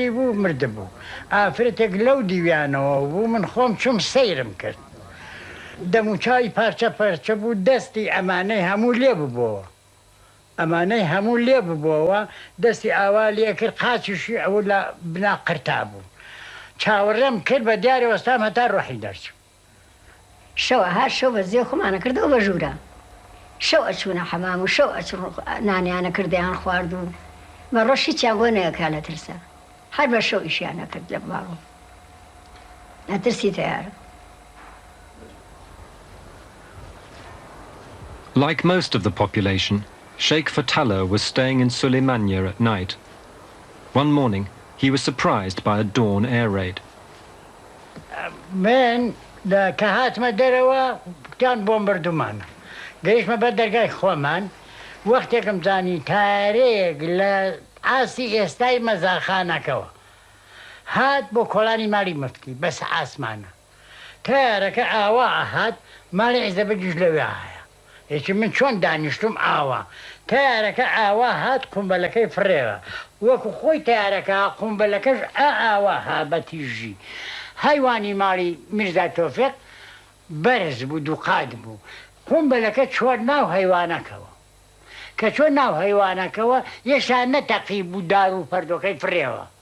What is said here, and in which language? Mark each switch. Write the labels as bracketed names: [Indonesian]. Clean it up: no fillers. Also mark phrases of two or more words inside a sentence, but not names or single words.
[Central Kurdish] بوو مردبوو ئافرەتێک لەو دیویانەوە بوو من خۆم چوم سەیرم کرد دەموچاوی پارچە پەرچە بوو دەستی ئەمانەی هەموو لێ ببووەوە ئەمانەی هەموو لێ ببووەوە دەستی ئاوا لێ کرد قاچیشی ئەوە لە بنا قرتا بوو چاوەڕێم کرد بە دیارە وەستام هەتا ڕۆحی دەرچوو شەوە هەر شەو بە زێ خۆمانە کردەوە بە ژوورە شەو ئەچوونە حەمام و شەو ئەچوون نانیانە کردیان خوارد و بە ڕۆژی چیان بۆ نەیەکا لە ترسە هەر بە شەو ئیشیانە کرد لە باڵۆ نەترسی تیارە. [English] Like most of the population, Sheikh Fatala was staying in Suleymania at night. One morning, he was surprised by a dawn air raid. [Central Kurdish] من کە هاتمە دەرەوە کتیان بۆمبەردومانە گەیشتمە بە دەرگای خۆمان وەختێکم زانی تارێک لە ئاسی ئێستای مەزاخانەکەوە هات بۆ کۆڵانی ماڵی مفتی بەس ئاسمانە تارەکە ئاوا ئەهات ماڵی عیزەبەجیش لەوێ هەیە هیچی من چۆن دانیشتم ئاوا تارەکە ئاوا هات قومبەلەکەی فڕێوە وەکو خۆی تارەکە قومبەلەکەش ئاوا ها بە تیژی هەیوانی ماڵی میرزا تۆفێق بەرز بوو دووقات بوو قومبەلەکە چۆر ناو هەیوانەکەوە کە چۆر ناو هەیوانەکەوە یەشان نەتەقی بوو دار و پەردۆکەی فرێوە